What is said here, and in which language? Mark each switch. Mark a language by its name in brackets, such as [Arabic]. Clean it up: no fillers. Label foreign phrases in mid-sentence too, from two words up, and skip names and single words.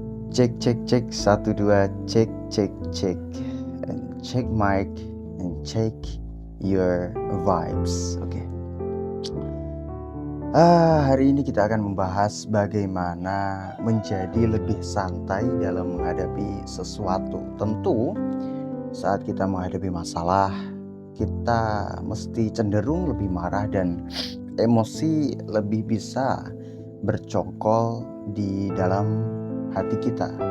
[Indonesian] Cek cek cek, satu dua, cek cek cek, [English] and check mic and check your vibes. Oke. [Indonesian] Hari ini kita akan membahas bagaimana menjadi lebih santai dalam menghadapi sesuatu. Tentu saat kita menghadapi masalah, kita mesti cenderung lebih marah dan emosi lebih bisa bercokol di dalam hati kita.